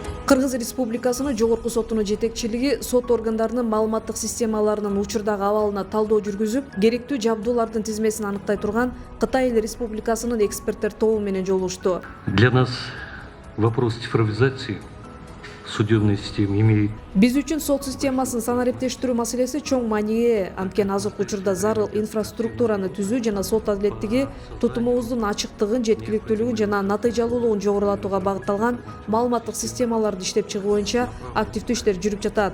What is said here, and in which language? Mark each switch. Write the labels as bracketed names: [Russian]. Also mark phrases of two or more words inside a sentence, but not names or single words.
[Kyrgyz] Кыргыз Республикасынын Жогорку сотунун жетекчилиги сот органдарынын маалыматтык системаларынын учурдагы абалына талдоо жүргүзүп, керектүү жабдуулардын тизмесин аныктай турган Кытай Эл Республикасынын эксперттер тобу менен жолугушту. [Russian] Для нас вопрос цифровизации судебной системы имеет. [Kyrgyz] Биз үчүн сот системасын санариптештирүү маселеси чоң мааниге ээ. Анткени азыркы учурда зарыл инфраструктураны түзүү жана сот адилеттиги тутумубуздун ачыктыгын, жеткиликтүүлүгүн жана натыйжалуулугун жогорулатууга багытталган маалыматтык системаларды иштеп чыгуу боюнча активдүү иштер жүрүп жатат.